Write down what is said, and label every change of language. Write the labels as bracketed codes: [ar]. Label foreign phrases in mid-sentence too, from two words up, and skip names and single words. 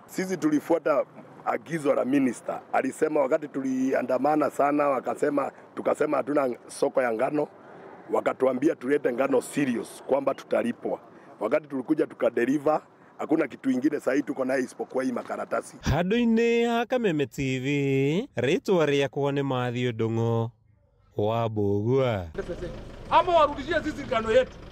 [sw] Sisi tulifuata agizo la minister. Alisema wakati tuliandamana sana, tukasema hatuna soko ya ngano, wakatuambia tulete ngano serious kwamba tutalipwa. Wakati tulikuja tukadeliver, hakuna kitu ingine sasa tuko nayo isipokuwa hii makaratasi. [ki] Handũ-inĩ ha Kameme TV, rĩtwa rĩakwa nĩ Mathew Ndung'u wa Mbũgua. [sw] Ama warudishie sisi ngano yetu.